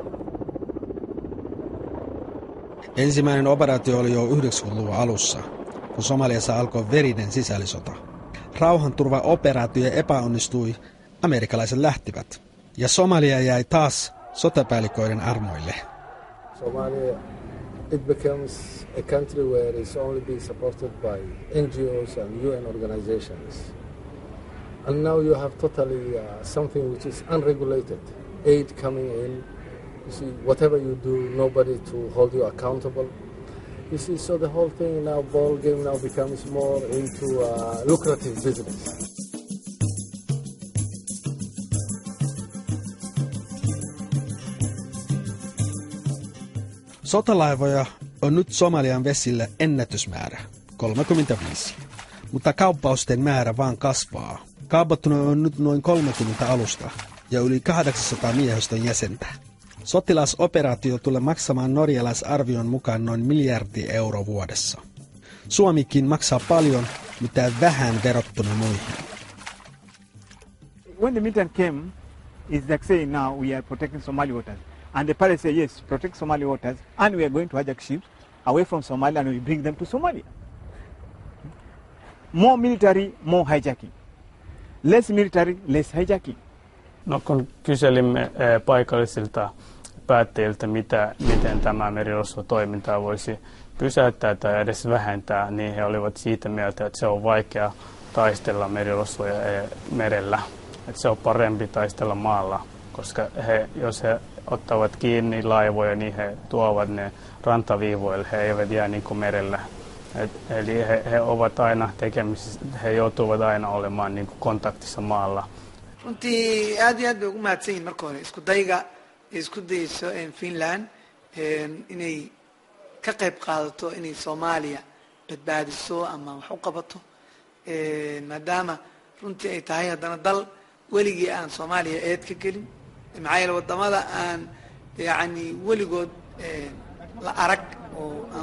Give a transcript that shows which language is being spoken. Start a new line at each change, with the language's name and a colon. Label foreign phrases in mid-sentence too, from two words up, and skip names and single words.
Finnish: Ensimmäinen operaatio oli jo 90-luvun alussa, kun Somaliassa alkoi verinen sisällissota. Rauhanturvaoperaatio epäonnistui, amerikkalaiset lähtivät, ja Somalia jäi taas sotapäälliköiden armoille.
English: Somalia, it becomes a country where it's only being supported by NGOs and UN organizations. And now you have totally something which is unregulated, aid coming in. You see, whatever you do, nobody to hold you accountable. You see, so the whole thing now, ball game now becomes more into lucrative business.
Finnish: Sotalaivoja on nyt Somalian vesillä ennätysmäärä, 35. Mutta kauppausten määrä vaan kasvaa. Kaupattunut on nyt noin 30 alusta ja yli 800 miehistön jäsentä. Sotilasoperaatio tulee maksamaan norjalaisarvion mukaan noin miljardi € vuodessa. Suomikin maksaa paljon, mitä vähän verrattuna muihin.
English: When the mission came, it's like saying now we are protecting Somali waters. And the pirates say yes, protect Somali waters, and we are going to hijack ships away from Somalia and we bring them to Somalia. More military, more hijacking. Less military, less hijacking.
Finnish: No kun kyselimme paikallisilta päättäjiltä, miten tämä merirosvotoimintaa voisi pysäyttää tai edes vähentää, niin he olivat siitä mieltä, että se on vaikea taistella merirosvoja merellä. Että se on parempi taistella maalla, koska jos he ottavat kiinni laivoja, niin he tuovat ne rantaviivoille, he eivät jää niin kuin merellä. Eli he ovat aina tekemisissä, he joutuvat aina olemaan niin kuin kontaktissa maalla.
Somali: runtii aad iyo aad bay ugu mahadsan yihin marka hore isku dayga isku dayso Finland inay ka qayb qaadato inay Soomaaliya badbaadiso ama wax u qabato maadaama runtii ay tahay haddana dal weligii aan Soomaaliya eed ka gelin maxaa yeelay wadamada aan yani weligood la arag oo aan